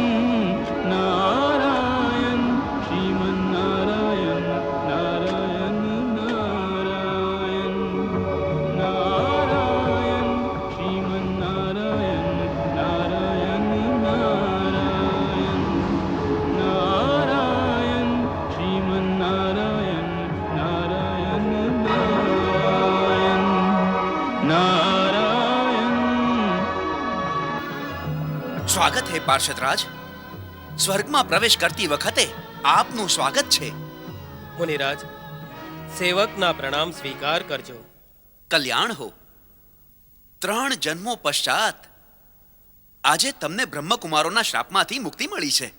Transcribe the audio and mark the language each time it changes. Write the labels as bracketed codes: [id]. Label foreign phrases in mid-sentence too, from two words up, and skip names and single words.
[sa] नारायण श्रीमन्नारायण नारायण नारायण नारायण श्रीमन्नारायण नारायण नारायण नारायण श्रीमन्नारायण नारायण नारायण नारायण [gu] સ્વાગત હે પાર્ષદરાજ. સ્વર્ગમાં પ્રવેશ કરતી વખતે આપનું સ્વાગત છે. મુનિરાજ, સેવકના પ્રણામ સ્વીકાર કરજો. કલ્યાણ હો. 3 જન્મો પશ્ચાત આજે તમને બ્રહ્મકુમારોના શ્રાપમાંથી મુક્તિ મળી છે.